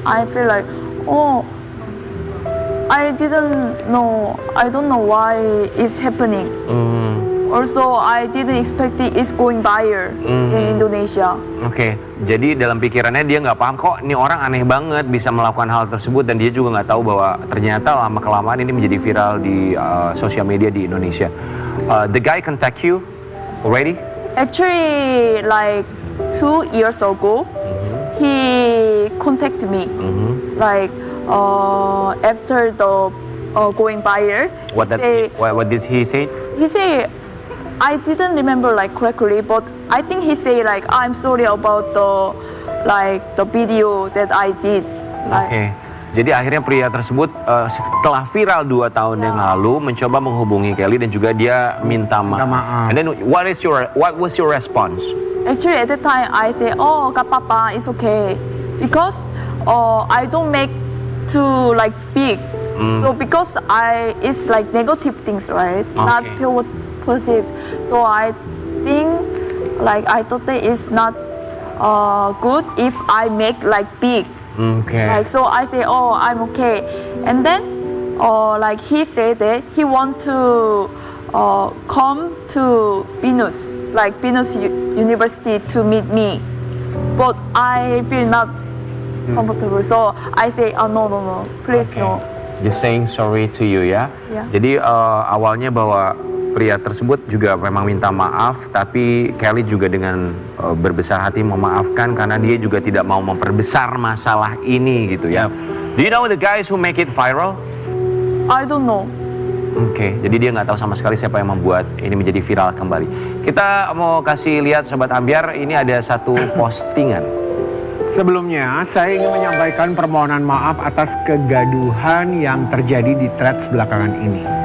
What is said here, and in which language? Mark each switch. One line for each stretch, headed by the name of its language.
English: I feel like, oh, I didn't know. I don't know why it's happening. Also, I didn't expect it's going viral in Indonesia.
Indonesian: Oke, jadi dalam pikirannya dia nggak paham kok ini orang aneh banget bisa melakukan hal tersebut dan dia juga nggak tahu bahwa ternyata lama kelamaan ini menjadi viral di sosial media di Indonesia.
English: The guy contact you already? Actually, like 2 years ago, he contacted me. Like after the going viral, What did he say? he say, I didn't remember like correctly, but I think he say like I'm sorry about the video that I did.
Indonesian: Oke. Jadi akhirnya pria tersebut setelah viral 2 tahun yang lalu mencoba menghubungi Kelly dan juga dia minta maaf. maaf.
English: And then what was your response? Actually, at the time I say, oh, kapapa, it's okay, because I don't make too like big. So because it's like negative things, right? Not Okay. pure positive. So I think like I thought that it's not good if I make like big.
Indonesian: Oke.
English: Like so, I say, oh, I'm okay. And then, like he said that he want to come to Venus, like Venus University to meet me, but I feel not comfortable. So I say, oh no, please no. Just saying sorry to you ya.
Indonesian: Ya. Jadi awalnya bahwa pria tersebut juga memang minta maaf, tapi Kelly juga dengan berbesar hati memaafkan karena dia juga tidak mau memperbesar masalah ini gitu ya.
English: Do you know the guys who make it viral? I don't know.
Indonesian: Oke, jadi dia nggak tahu sama sekali siapa yang membuat ini menjadi viral kembali. Kita mau kasih lihat Sobat Ambyar, ini ada satu postingan. Sebelumnya, saya ingin menyampaikan permohonan maaf atas kegaduhan yang terjadi di threads belakangan ini.